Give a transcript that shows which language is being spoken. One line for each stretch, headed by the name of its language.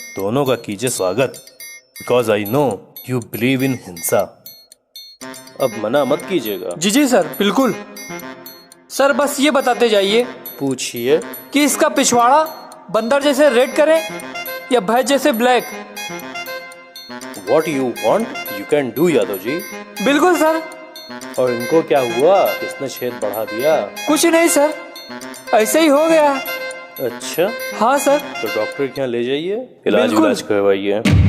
Hindi: दोनों का कीजिए स्वागत।
English: Because I know you believe in हिंसा।
Hindi: अब मना मत कीजिएगा। जी सर, बिल्कुल सर। बस ये बताते जाइए। पूछिए कि इसका पिछवाड़ा बंदर जैसे रेड करें या भैंस जैसे black?
English: What you want, you can do Yadav ji.
Hindi: बिल्कुल सर। और इनको क्या हुआ, किसने छेद बढ़ा दिया? कुछ नहीं सर, ऐसे ही हो गया। अच्छा हाँ सर। तो डॉक्टर के यहाँ ले जाइए, इलाज करवाइए।